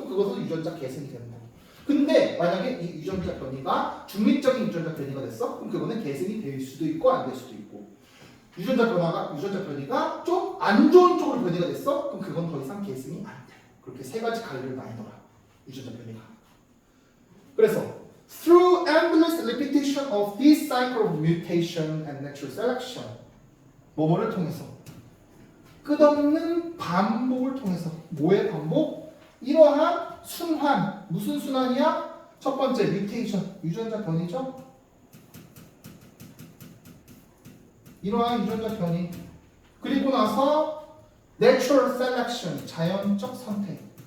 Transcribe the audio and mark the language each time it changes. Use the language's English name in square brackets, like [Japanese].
[Korean] 그럼 그것은 유전자 계승이 되는 거고. 근데 만약에 이 유전자 변이가 중립적인 유전자 변이가 됐어? 그럼 그거는 계승이 될 수도 있고 안 될 수도 있고. 유전자 변이가 좀 안 좋은 쪽으로 변이가 됐어? 그럼 그건 더 이상 계승이 안 돼. 그렇게 세 가지 갈래를 나뉘더라. 유전자 변이가. [English] 그래서 through endless repetition of this cycle of mutation and natural selection, [Korean] 뭐뭐를 통해서 끝없는 반복을 통해서. 뭐의 반복? 이러한 순환. 무슨 순환이야? 첫 번째 mutation, 유전자 변이죠. 이러한 유전자 변이. 그리고 나서 natural selection, 자연적 선택.